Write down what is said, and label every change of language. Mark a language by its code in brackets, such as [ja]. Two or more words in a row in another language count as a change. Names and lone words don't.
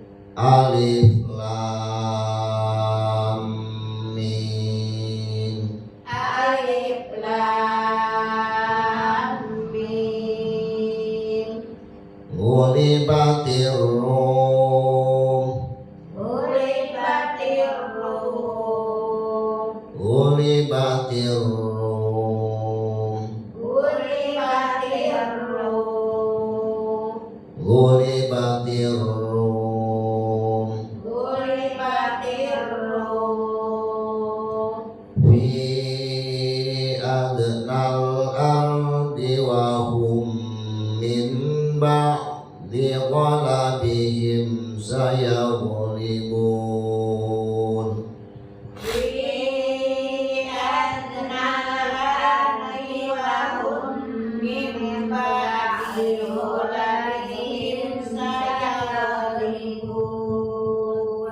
[ar] ألف لام ميم. ألف لام ميم. غلبت الروم. غلبت الروم. غلبت الروم. غلبت الروم. غلبت الروم. غلبت الروم. في أدنى الأرض و هم من بعد غلبهم سيغلبون. في أدنى الأرض و هم من بعد غلبهم سيغلبون.